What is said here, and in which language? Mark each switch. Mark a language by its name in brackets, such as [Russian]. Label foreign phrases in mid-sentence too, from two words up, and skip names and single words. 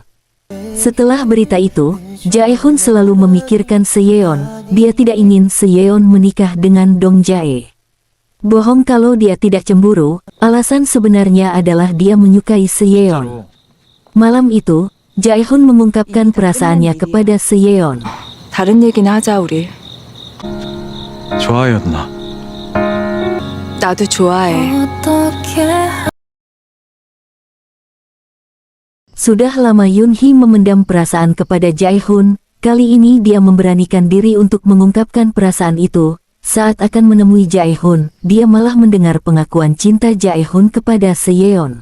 [Indonesian] Setelah berita itu, Jae-hun selalu memikirkan Seyeon. Dia tidak ingin Seyeon menikah dengan Dong Jae. Bohong kalau dia tidak cemburu, alasan sebenarnya adalah dia menyukai Seyeon. Malam itu, Jae-hun mengungkapkan perasaannya kepada Seyeon. [Korean] 다른 얘기나 하자 우리. 좋아요 누나. 나도 좋아해. [Indonesian] Sudah lama Yoon Hee memendam perasaan kepada Jae-hun. Kali ini dia memberanikan diri untuk mengungkapkan perasaan itu. Saat akan menemui Jae-hun, dia malah mendengar pengakuan cinta Jae-hun kepada Seyeon.